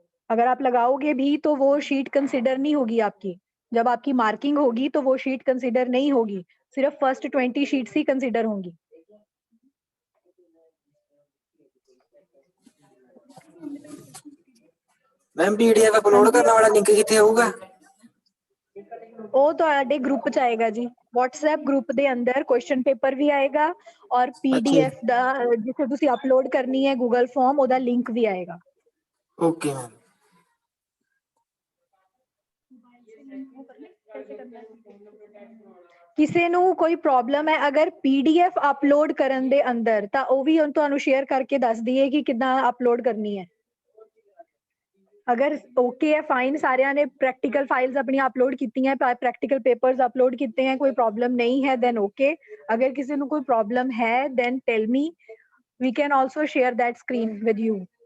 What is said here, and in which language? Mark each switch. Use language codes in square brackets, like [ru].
[hi] अगर आप लगाओगे भी तो वो शीट कंसिडर नहीं होगी आपकी। जब आपकी मार्किंग होगी तो वो शीट कंसिडर नहीं होगी, सिर्फ फर्स्ट 20 शीट्स ही कंसिडर होंगी। मैम पीडीएफ अपलोड करने वाला लिंक किथे होगा? [pa] ਉਹ ਤੁਹਾਡੇ ਗਰੁੱਪ ਚ ਆਏਗਾ ਜੀ, WhatsApp ਗਰੁੱਪ ਦੇ ਅੰਦਰ ਕੁਐਸਚਨ ਪੇਪਰ ਵੀ ਆਏਗਾ ਔਰ PDF ਦਾ ਜਿੱਥੇ ਤੁਸੀਂ ਅਪਲੋਡ ਕਰਨੀ ਹੈ ਗੂਗਲ ਫਾਰਮ, ਉਹਦਾ ਲਿੰਕ ਵੀ ਆਏਗਾ। [en] Okay ma'am. [pa] ਕਿਸੇ ਨੂੰ ਕੋਈ ਪ੍ਰੋਬਲਮ ਹੈ ਅਗਰ PDF ਅਪਲੋਡ ਕਰਨ ਦੇ ਅੰਦਰ, ਤਾਂ ਉਹ ਵੀ ਹੁਣ ਤੁਹਾਨੂੰ ਸ਼ੇਅਰ ਕਰਕੇ ਦੱਸ ਦਈਏ ਕਿ ਕਿੱਦਾਂ ਅਪਲੋਡ ਕਰਨੀ ਹੈ। [hi] अगर ओके है, फाइन, सारे ने प्रैक्टिकल फाइल्स अपनी अपलोड की हैं, प्रैक्टिकल पेपर्स अपलोड किए हैं, कोई प्रॉब्लम नहीं है देन ओके। अगर किसी को कोई प्रॉब्लम है [en] Then tell me, we can also share that screen with you.